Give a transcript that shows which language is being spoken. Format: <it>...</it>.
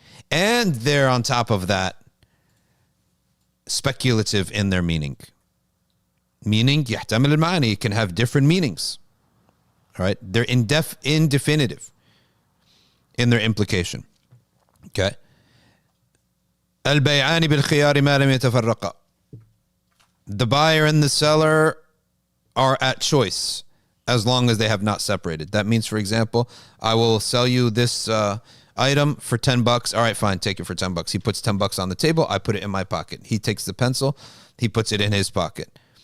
<en>And they're on top of that speculative in their meaning. Meaning,</en> <ar>يحتمل المعاني,</ar> <en>can have different meanings. All right, they're indefinitive in their implication. Okay.</en> <ar>البيعان بالخيار ما لم يتفرقا.</ar> <en>The buyer and the seller are at choice as long as they have not separated. That means, for example, I will sell you this item for $10. All right, fine, take it for $10. He puts $10 on the table. I put it in my pocket. He takes the pencil. He puts it in his pocket.</en>